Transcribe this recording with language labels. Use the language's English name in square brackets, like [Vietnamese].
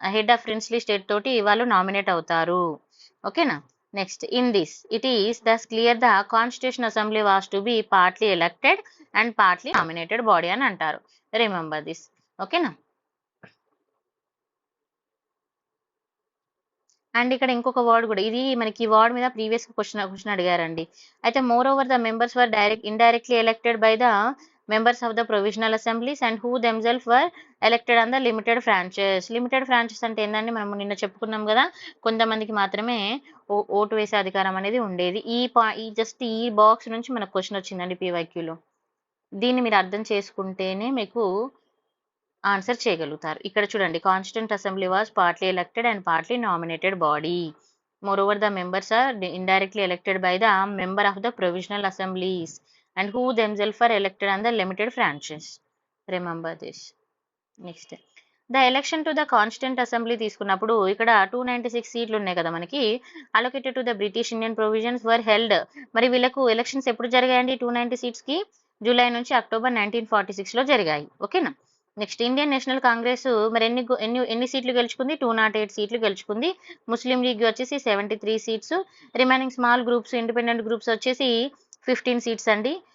[English] head of princely state [Telugu] తోటి వాళ్ళు [English] Nominate అవుతారు. ఓకేనా, next in this it is thus clear the constitution assembly was to be partly elected and partly nominated body [Telugu] అని అంటారు. [English] Remember this. [Telugu] ఓకేనా, and ఇక్కడ ఇంకొక వర్డ్ కూడా, ఇది మనకి ఈ వర్డ్ మీద ప్రీవియస్ క్వశ్చన్ అడిగారండి. [English] అయితే moreover the members were indirectly elected by the members of the provisional assemblies and who themselves were elected on the limited franchise. [Telugu] Limited franchise అంటే ఏంటంటే మనం నిన్న చెప్పుకున్నాం కదా, కొంతమందికి మాత్రమే ఓటు వేసే అధికారం అనేది ఉండేది. జస్ట్ ఈ బాక్స్ నుంచి మనకు క్వశ్చన్ వచ్చిందండి పీవైక్యూలో. దీన్ని మీరు అర్థం చేసుకుంటేనే మీకు ఆన్సర్ చేయగలుగుతారు. ఇక్కడ చూడండి, [English] Constituent assembly was partly elected and partly nominated body. Moreover, the members are indirectly elected by the member of the provisional assemblies and who themselves are elected on the limited franchise. Remember this. Next, the election to the Constituent Assembly [Telugu] తీసుకున్నప్పుడు ఇక్కడ 296 సీట్లు ఉన్నాయి కదా మనకి, [English] allocated to the British Indian provisions were held. [Telugu] మరి వీళ్ళకు elections ఎప్పుడు జరిగాయండి 290 సీట్స్కి? జూలై నుంచి అక్టోబర్ 1946లో జరిగాయి. ఓకేనా, నెక్స్ట్ ఇండియన్ నేషనల్ కాంగ్రెస్ మరి ఎన్ని సీట్లు గెలుచుకుంది? 208 సీట్లు గెలుచుకుంది. ముస్లిం లీగ్ వచ్చేసి 73 seats. [English] Remaining small groups, independent groups వచ్చేసి 15 seats అండి.